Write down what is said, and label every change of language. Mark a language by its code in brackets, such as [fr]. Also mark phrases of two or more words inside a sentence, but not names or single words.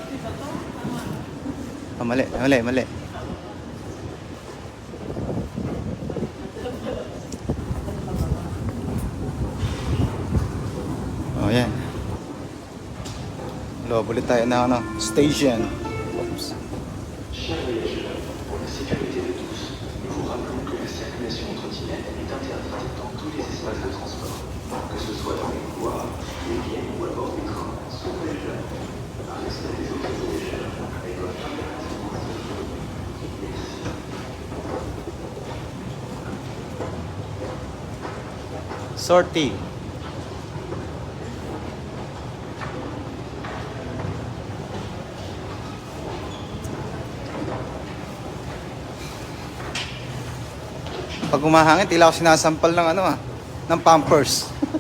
[tl] Ah, mali, mali, mali. Oh, yan. Loob ulit tayo na ano, station. Oops. [fr] Chers voyageurs, pour la sécurité de tous, nous vous rappelons que la circulation en trottinette est interdite dans tous les espaces de transport, que ce soit dans les couloirs, les quais ou à bord du train. Soyez jeunes, à respect des autres voyageurs et bonne fête. Sortie. [tl] Pag umahangin, tila ako sinasampal ng ano ah, ng Pampers.